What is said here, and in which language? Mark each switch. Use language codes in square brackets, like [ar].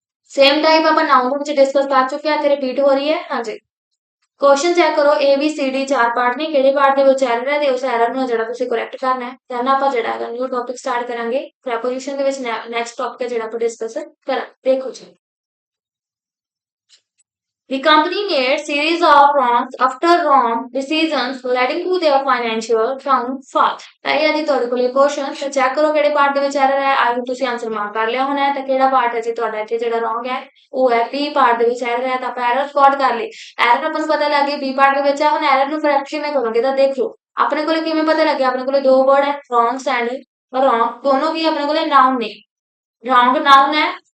[pa] Same type ਆਪਾਂ ਨਾउन ਦੇ ਵਿੱਚ ਡਿਸਕਸ ਕਰ ਚੁੱਕੇ ਆ ਤੇ ਰਿਪੀਟ ਹੋ ਰਹੀ ਹੈ। ਹਾਂਜੀ ਕੁਐਸਚਨ ਚੈੱਕ ਕਰੋ ਏ ਬੀ ਸੀ ਡੀ ਚਾਰ ਪਾਰਟ ਨੇ ਕਿਹੜੇ ਪਾਰਟ ਦੇ ਵਿੱਚ ਐਰਰ ਹੈ ਤੇ ਉਸ ਐਰਰ ਨੂੰ ਜਿਹੜਾ ਤੁਸੀਂ ਕਰੈਕਟ ਕਰਨਾ ਹੈ ਦੈਨ ਆਪਾਂ ਜਿਹੜਾ ਹੈਗਾ ਨਿਊ ਟੌਪਿਕ ਸਟਾਰਟ ਕਰਾਂਗੇ ਪ੍ਰੈਪੋਜੀਸ਼ਨ ਦੇ ਵਿੱਚ ਨੈਕਸਟ ਟੌਪਿਕ ਹੈ ਜਿਹੜਾ ਆਪਾਂ ਡਿਸਕਸ ਕਰਾਂ। ਦੇਖੋ ਜੀ [en] The company made series of wrong decisions leading to their financial downfall। [pa] ਤਾਂ ਇਹ ਹੈ ਜੀ ਤੁਹਾਡੇ ਕੋਲ ਕੁਐਸਚਨ ਤੇ ਚੈੱਕ ਕਰੋ ਕਿਹੜੇ ਪਾਰਟ ਦੇ ਵਿੱਚ ਐਰਰ ਹੈ ਆਈ ਤੁਸੀਂ ਆਨਸਰ ਮਾਰਕ ਕਰ ਲਿਆ ਹੋਣਾ ਹੈ ਤਾਂ ਕਿਹੜਾ ਪਾਰਟ ਹੈ ਜੀ ਤੁਹਾਡਾ ਇੱਥੇ ਜਿਹੜਾ ਰੋਂਗ ਹੈ ਉਹ ਹੈ ਬੀ ਪਾਰਟ ਦੇ ਵਿੱਚ ਐਰਰ ਹੈ ਤਾਂ ਆਪਾਂ ਐਰਰ ਸਪੌਟ ਕਰ ਲਈ। ਐਰਰ ਆਪਾਂ ਨੂੰ ਪਤਾ ਲੱਗ ਗਿਆ ਬੀ ਪਾਰਟ ਦੇ ਵਿੱਚ ਹੈ ਹੁਣ ਐਰਰ ਨੂੰ ਕਰੈਕਟ ਕਿਵੇਂ ਕਰੋਗੇ ਤਾਂ ਦੇਖ ਲਓ ਆਪਣੇ ਕੋਲੇ ਕਿਵੇਂ ਪਤਾ ਲੱਗਿਆ ਆਪਣੇ ਕੋਲੇ ਦੋ ਵਰਡ ਹੈ wrongs ਐਂਡ wrong ਦੋਨੋਂ ਕੀ ਆਪਣੇ ਕੋਲੇ ਨਾउन ਨੇ wrong ਨਾउन ਹੈ